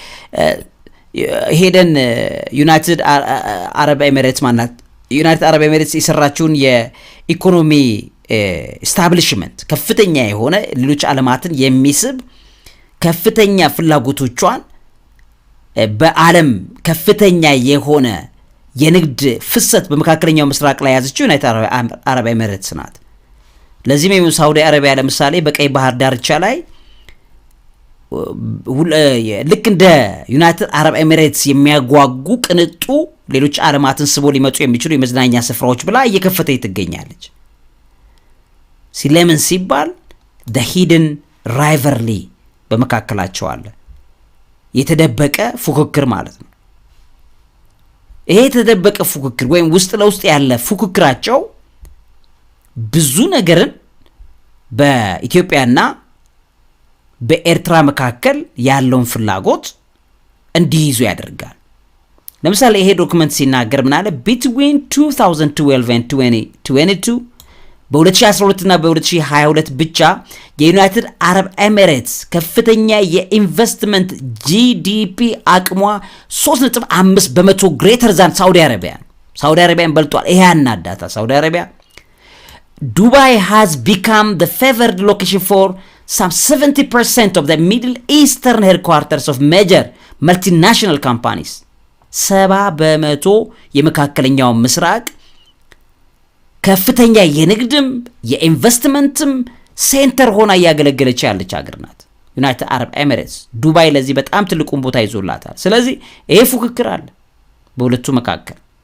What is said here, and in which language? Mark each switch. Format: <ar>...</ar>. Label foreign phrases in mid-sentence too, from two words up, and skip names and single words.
<am>ሄደን ዩናይትድ አረብ ኤሚሬትስ የሰራችውን የኢኮኖሚ ስታብሊሽመንት ከፍተኛ የሆነ ሌሎች ዓለማትን የሚስብ ከፍተኛ ፍላጎቶቿን በዓለም ከፍተኛ የሆነ የንግድ ፍሰት በመካከለኛው ምስራቅ ላይ ያዘችው ዩናይትድ አረብ ኤሚሬትስ ናት። ለዚህም ሳውዲ አረቢያ ለምሳሌ በቀይ ባህር ዳርቻ ላይ ልክ እንደ ዩናይትድ አረብ ኤሚሬትስ የሚያጓጉ ቅንጡ ሌሎች ዓለማትን ስቦ ሊመጡ የሚችሉ የመዝናኛ ስፍራዎች ብላ እየከፈተች ትገኛለች። ሲለምን ሲባል</am> <en>the hidden rivalry</en> <am>በመካከላቸው አለ፣ የተደበቀ ፉክክር ማለት ነው። ይሄ የተደበቀ ፉክክር ወይም ውስጥ ለውስጥ ያለ ፉክክራቸው ብዙ ነገርን በኢትዮጵያና በኤርትራ መካከል ያለውን ፍላጎት እንዲይዙ ያደርጋል። ለምሳሌ ይሄ ዶክመንት ሲናገር ምን አለ?</am> <en>between 2012 and 2022</en> <am>በ2012 እና በ2022 ብቻ የዩናይትድ አረብ ኤሚሬትስ ከፍተኛ የኢንቨስትመንት ጂዲፒ አቅሟ 3.5 በመቶ</am> <en>greater than</en> <am>ሳውዲ አረቢያን በልጧል። ይሄ ያናዳታ ሳውዲ አረቢያ</am> <en>Dubai has become the favored location for some 70% of the Middle Eastern headquarters of major multinational companies.</en> <am>70% የመካከለኛው ምስራቅ ከፍተኛ የንግድም የኢንቨስትመንትም ሴንተር ሆና እያገለገለች ያለች ሀገር ናት ዩናይትድ አረብ ኤሚሬትስ። ዱባይ ለዚህ በጣም ትልቁን ቦታ ይዞላታል። ስለዚህ ይሄ ፉክክር አለ በሁለቱ መካከል።</am>